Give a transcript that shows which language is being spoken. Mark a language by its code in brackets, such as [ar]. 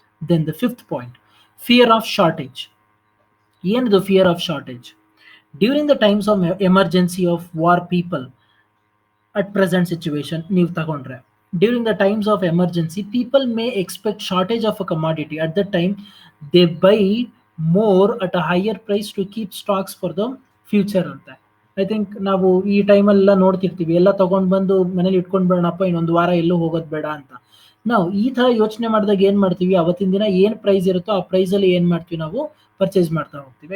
[en] Then the fifth point, fear of shortage. ಏನಿದು fear of shortage? During the times of emergency of war people, [kn] at present situation ನೀವು ತಗೊಂಡ್ರೆ, [en] during the times of emergency people may expect shortage of a commodity. At that time they buy more at a higher price to keep stocks for the future ಅಂತ. I think [kn] ನಾವು ಈ ಟೈಮಲ್ಲೆಲ್ಲ ನೋಡ್ತಿರ್ತೀವಿ, ಎಲ್ಲ ತಗೊಂಡ್ ಬಂದು ಮನೇಲಿ ಇಟ್ಕೊಂಡ್ ಬಿಡೋಣಪ್ಪ, ಇನ್ನೊಂದು ವಾರ ಎಲ್ಲೂ ಹೋಗೋದು ಬೇಡ ಅಂತ. ನಾವು ಈ ತರ ಯೋಚನೆ ಮಾಡಿದಾಗ ಏನ್ ಮಾಡ್ತೀವಿ, ಅವತ್ತಿನ ದಿನ ಏನ್ ಪ್ರೈಸ್ ಇರುತ್ತೋ ಆ ಪ್ರೈಸ್ ಅಲ್ಲಿ ಏನ್ ಮಾಡ್ತೀವಿ, ನಾವು ಪರ್ಚೇಸ್ ಮಾಡ್ತಾ ಹೋಗ್ತೀವಿ.